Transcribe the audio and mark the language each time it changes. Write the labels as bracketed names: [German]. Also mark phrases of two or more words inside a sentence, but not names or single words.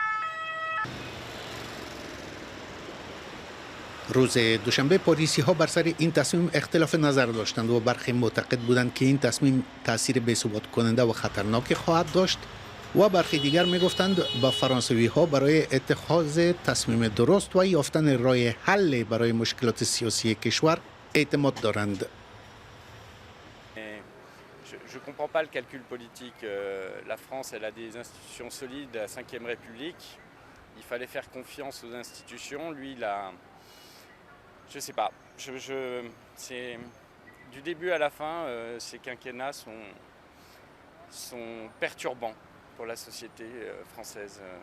[Persian] روز دوشنبه پاریسی ها بر سر این تصمیم اختلاف نظر داشتند و برخی معتقد بودند که این تصمیم تاثیر بی‌ثبات کننده و خطرناکی خواهد داشت و برخی دیگر می گفتند با فرانسوی ها برای اتخاذ تصمیم درست و یافتن راه حل برای مشکلات سیاسی کشور اعتماد دارند. [French] Je ne comprends pas le calcul politique. La France, elle a des institutions solides, la Ve République. Il fallait faire confiance aux institutions. Lui, il a... Je ne sais pas. Du début à la fin, ces quinquennats sont perturbants pour la société française.